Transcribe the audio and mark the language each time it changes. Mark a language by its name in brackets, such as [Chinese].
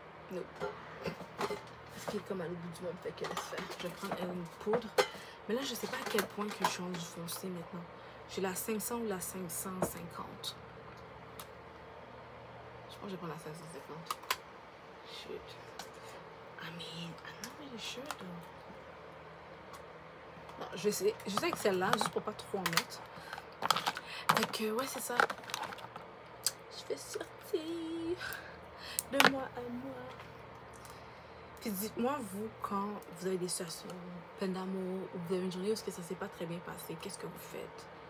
[French] Non. Parce qu'il est comme à l'autre bout du monde, fait que laisse faire. Je vais prendre une poudre. Mais là, je sais pas à quel point que je suis rendu foncé maintenant. J'ai la 500 ou la 550. Je pense que je vais prendre la 550. [English] Shoot. I mean, I'm not really sure though. [French] Non, je vais essayer avec celle-là, juste pour pas trop en mettre. Fait que, ouais, c'est ça. Je vais sortir de moi à moi. Puis dites-moi, vous, quand vous avez des situations pleines d'amour, ou vous avez une journée où ça s'est pas très bien passé, qu'est-ce que vous faites?